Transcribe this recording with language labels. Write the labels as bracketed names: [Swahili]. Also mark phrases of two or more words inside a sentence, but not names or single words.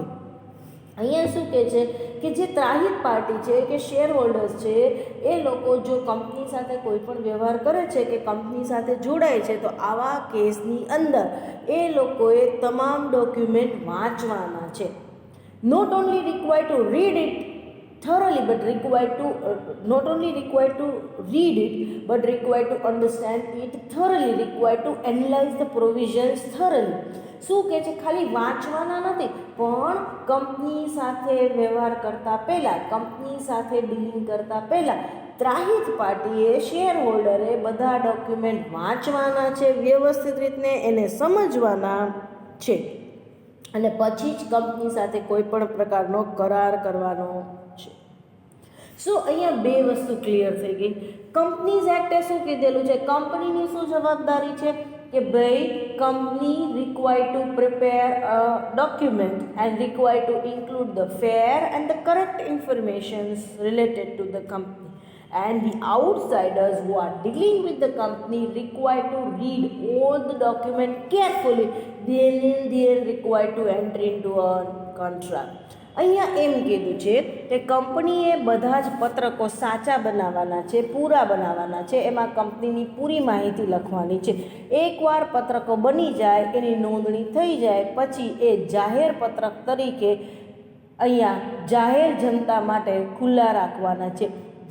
[Gujarati] અહીંયા શું કહે છે કે જે ત્રાહિત પાર્ટી છે કે શેર હોલ્ડર્સ છે એ લોકો જો કંપની સાથે કોઈ પણ વ્યવહાર કરે છે કે કંપની સાથે જોડાય છે તો આવા કેસની અંદર એ લોકોએ તમામ ડોક્યુમેન્ટ વાંચવાના છે. [English] not only required to read it thoroughly but required to not only required to read it but required to understand it thoroughly, required to analyze the provisions thoroughly. [Gujarati] શું કહે છે, ખાલી વાંચવાના નથી પણ કંપની સાથે વ્યવહાર કરતા પહેલાં, કંપની સાથે ડીલિંગ કરતા પહેલાં ત્રાહિત પાર્ટીએ, શેર હોલ્ડરે બધા ડોક્યુમેન્ટ વાંચવાના છે, વ્યવસ્થિત રીતે એને સમજવાના છે અને પછી જ કંપની સાથે કોઈ પણ પ્રકારનો કરાર કરવાનો છે. સો અહીંયા બે વસ્તુ ક્લિયર થઈ ગઈ. કંપનીઝ એક્ટે શું કીધેલું છે, કંપનીની શું જવાબદારી છે કે ભાઈ [English] company required to prepare a document and required to include the fair and the correct informations related to the company. And the outsiders who are dealing with the company required to read all the document carefully, then they are required to enter into a contract. [Gujarati] અહીંયા એમ કીધું છે કે કંપનીએ બધા જ પત્રકો સાચા બનાવવાના છે, પૂરા બનાવવાના છે, એમાં કંપનીની પૂરી માહિતી લખવાની છે. એકવાર પત્રકો બની જાય, એની નોંધણી થઈ જાય પછી એ જાહેર પત્રક તરીકે અહીંયા જાહેર જનતા માટે ખુલ્લા રાખવાના છે.